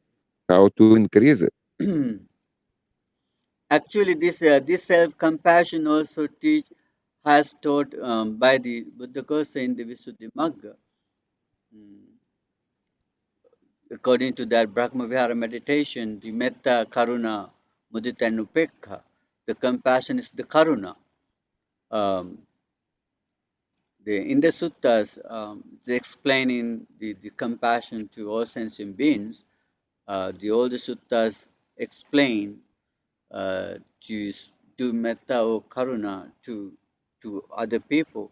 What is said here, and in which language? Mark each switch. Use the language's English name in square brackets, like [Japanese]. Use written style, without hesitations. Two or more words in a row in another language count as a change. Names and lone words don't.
[English] How to increase it? Actually, this self-compassion also has taught by the Buddha Kosa in the Visuddhimagga. Mm. According to that Brahmavihara meditation, the [Pali] metta, karuna, mudita, [English] and upekha, the compassion is the karuna. Um, in the suttas, they explaining the compassion to all sentient beings. The older suttas explain to do metta or karuna to other people.